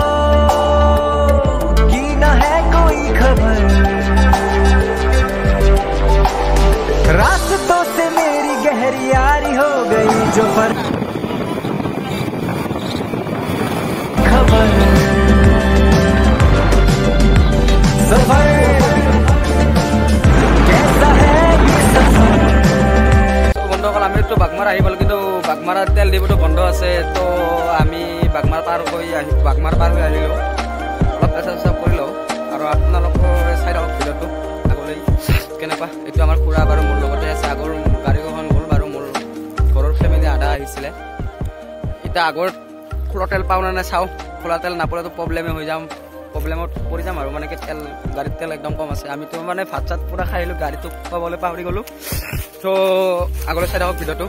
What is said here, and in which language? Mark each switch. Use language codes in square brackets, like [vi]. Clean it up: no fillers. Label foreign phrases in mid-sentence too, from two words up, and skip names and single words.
[hi] की न है कोई खबर रास्तों से मेरी गहरी यारी हो गई जो पर खबर सफर कैसा है ये सफर [as] বন্ধুসকল আমি তো বাগমাৰা আহিবল কিন্তু বাগমাৰা তেল ডিপোটো বন্ধ আছে তো আমি বাগমাৰা পাৰ হৈ আহিলো অলপ পেচাব কৰিলো আৰু আপোনালোকৰ চাই থাকক ভিডিওটো আগলৈ কেনেকুৱা এইটো আমাৰ খুৰা বাৰু মোৰ লগতে আছে আগৰ গাড়ীখন গ'ল বাৰু মোৰ ঘৰৰ ফেমিলি আধা আহিছিলে এতিয়া আগৰ খোলা তেল পাওঁ নে চাওঁ খোলা তেল নাপালেতো প্ৰব্লেমত পৰি যাম আৰু মানে কি তেল গাড়ীত তেল একদম কম আছে আমিতো মানে ভাত চাত পুৰা খাই আহিলোঁ গাড়ীটো পাবলৈ পাহৰি গ'লো তো আগলৈ চাই থাকক ভিডিওটো